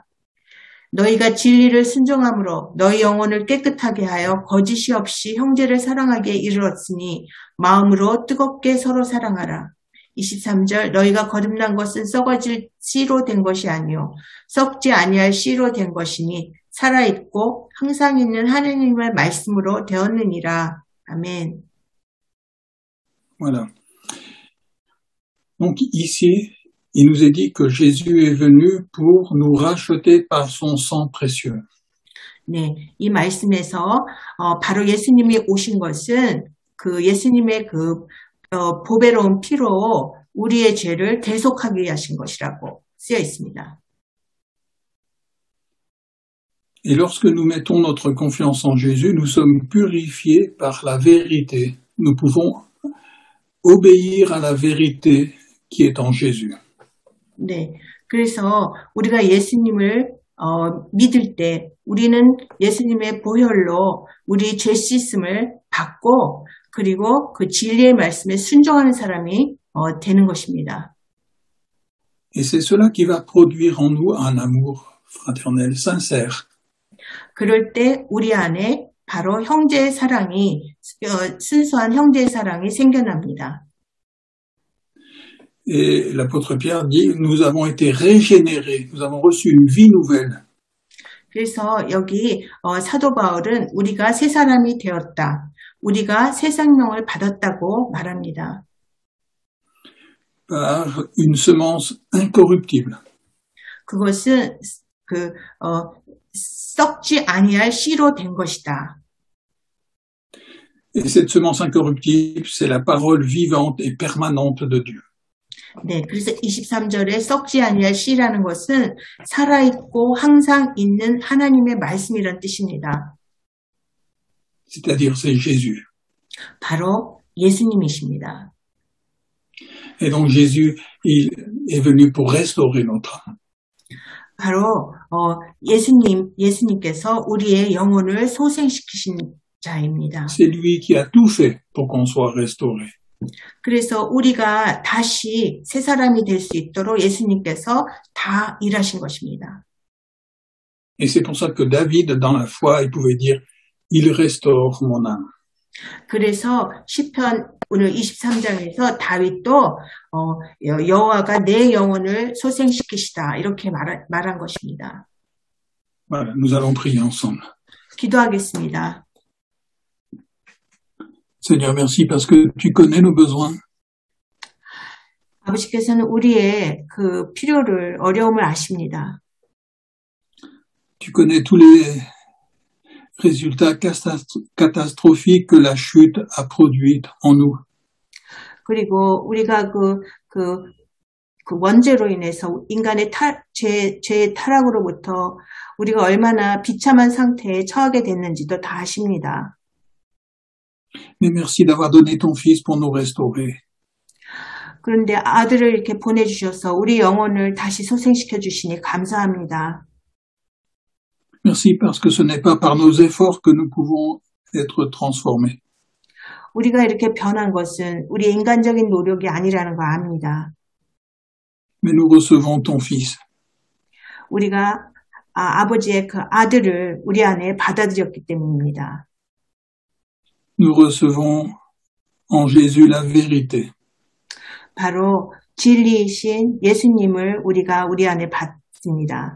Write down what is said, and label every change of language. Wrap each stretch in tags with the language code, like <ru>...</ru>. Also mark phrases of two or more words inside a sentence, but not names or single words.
<ko>너희가 진리를 순종함으로 너희 영혼을 깨끗하게 하여 거짓이 없이 형제를 사랑하기에 이르렀으니 마음으로 뜨겁게 서로 사랑하라. 23절 너희가 거듭난 것은 썩어질 씨로 된 것이 아니요 썩지 아니할 씨로 된 것이니 살아있고 항상 있는 하나님의 말씀으로 되었느니라. 아멘.</ko> <fr>Voilà. Donc ici, il nous est dit que Jésus est venu pour nous racheter par son sang précieux.</fr> <ko>네, 이 말씀에서 바로 예수님이 오신 것은 그 예수님의 그 보배로운 피로 우리의 죄를 대속하기 위해 하신 것이라고 쓰여 있습니다.</ko> <fr>Et lorsque nous mettons notre confiance en Jésus, nous sommes purifiés par la vérité. Nous pouvons obéir à la vérité qui est en Jésus.</fr> <ko>네, 그래서 우리가 예수님을 믿을 때 우리는 예수님의 보혈로 우리 죄 씻음을 받고 그리고 그 진리의 말씀에 순종하는 사람이 되는 것입니다.</ko> <fr>Et c'est cela qui va produire en nous un amour fraternel sincère.</fr> <ko>그럴 때 우리 안에 바로 형제의 사랑이 순수한 형제의 사랑이 생겨납니다.</ko> <fr>Et l'apôtre Pierre dit, nous avons été régénérés, nous avons reçu une vie nouvelle.</fr> <ko>그래서 여기 사도 바울은 우리가 새 사람이 되었다. 우리가 새 생명을 받았다고 말합니다.</ko> <fr>Par une semence incorruptible.</fr> <ko>그것은 썩지 아니할 씨로 된 것이다.</ko> <fr>Et cette semence incorruptible, c'est la parole vivante et permanente de Dieu.</fr> <ko>네, 그래서 23절에 썩지 아니할 씨라는 것은 살아있고 항상 있는 하나님의 말씀이란 뜻입니다.</ko> <fr>C'est-à-dire c'est Jésus.</fr> <ko>바로 예수님이십니다.</ko> <fr>Et donc Jésus, il est venu pour restaurer notre âme.</fr> <ko>바로 예수님께서 우리의 영혼을 소생시키신 자입니다.</ko> <fr>C'est lui qui a tout fait pour qu'on soit restauré.</fr> <ko>그래서 우리가 다시 새 사람이 될 수 있도록 예수님께서 다 일하신 것입니다.</ko> <fr>Et c'est pour ça que David, dans la foi, il pouvait dire, il restaure mon âme.</fr> <ko>그래서 시편 오늘 23장에서 다윗도 여호와가 내 영혼을 소생시키시다 이렇게 말한 것입니다.</ko> <fr>Voilà, nous allons prier ensemble.</fr> <ko>기도하겠습니다.</ko> <fr>Seigneur, merci parce que tu connais nos besoins.</fr> <ko>아버지께서는 우리의 그 필요를, 어려움을 아십니다.</ko> <fr>Tu connais tous les résultats catastrophiques que la chute a produits en nous.</fr> <ko>그리고 우리가 그 원죄로 인해서 인간의 죄의 타락으로부터 우리가 얼마나 비참한 상태에 처하게 됐는지도 다 아십니다.</ko> <fr>Mais merci d'avoir donné ton fils pour nous restaurer.</fr> <ko>그런데 아들을 이렇게 보내주셔서 우리 영혼을 다시 소생시켜 주시니 감사합니다.</ko> <fr>Merci parce que ce n'est pas par nos efforts que nous pouvons être transformés.</fr> <ko>우리가 이렇게 변한 것은 우리의 인간적인 노력이 아니라는 걸 압니다.</ko> <fr>Mais nous recevons ton fils.</fr> <ko>우리가 아버지의 그 아들을 우리 안에 받아들였기 때문입니다.</ko> <fr>Nous recevons en Jésus la vérité.</fr> <ko>바로 진리이신 예수님을 우리가 우리 안에 받습니다.</ko>